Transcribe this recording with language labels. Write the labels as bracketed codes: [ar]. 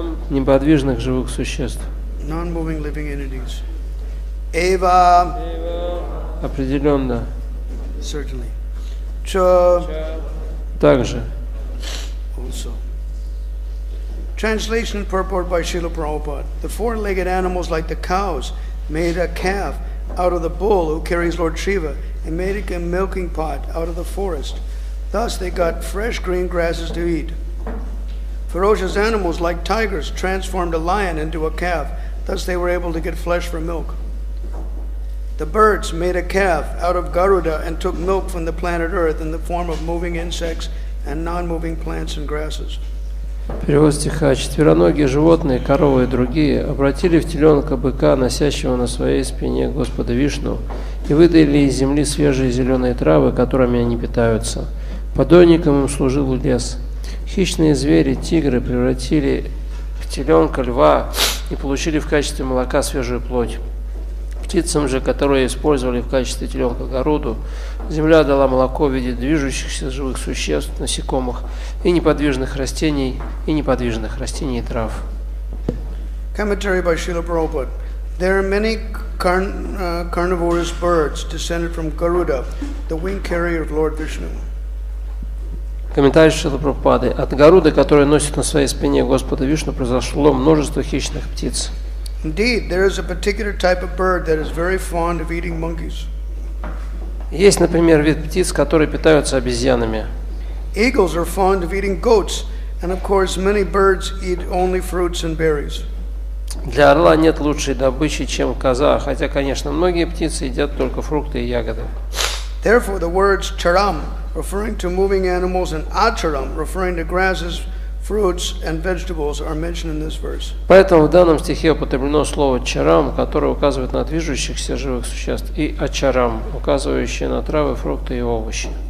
[ru] неподвижных живых существ, [en] non-moving living entities. [sa] Eva, [ru] определенно, [en] certainly. Cha, [ru] также. [en] also. Translation and purport by Srila Prabhupada. The four-legged animals like the cows made a calf out of the bull who carries Lord Shiva and made a milking pot out of the forest. Thus they got fresh green grasses to eat. Ferocious animals like tigers transformed a lion into a calf. Thus they were able to get flesh for milk. The birds made a calf out of Garuda and took milk from the planet Earth in the form of moving insects and non-moving plants and grasses. [ru] Перевод стиха. Четвероногие животные, коровы и другие, обратили в теленка быка, носящего на своей спине Господа Вишну, и выдали из земли свежие зеленые травы, которыми они питаются. Подойником им служил лес. Хищные звери, тигры, превратили в теленка льва и получили в качестве молока свежую плоть. Птицам же, которые использовали в качестве теленка Гаруду, земля дала молоко в виде движущихся живых существ, насекомых и неподвижных растений и трав. [en] Commentary by Srila Prabhupada. There are many carnivorous birds descended from Garuda, the wing carrier of Lord Vishnu. [ru] Комментарий Шрила Прабхупады. От Гаруды, который носит на своей спине Господа Вишну, произошло множество хищных птиц. [en] Indeed, there is a particular type of bird that is very fond of eating monkeys. [ru] Есть, например, вид птиц, которые питаются обезьянами. [en] Eagles are fond of eating goats, and of course many birds eat only fruits and berries. [ru] Для орла нет лучшей добычи, чем коза, хотя, конечно, многие птицы едят только фрукты и ягоды. [en] Therefore, the words charam, referring to moving animals, and acharam, referring to grasses, fruits, and vegetables, are mentioned in this verse. [ru] Поэтому в данном стихе употреблено слово чарам, которое указывает на движущихся живых существ, и ачарам, указывающее на травы, фрукты и овощи.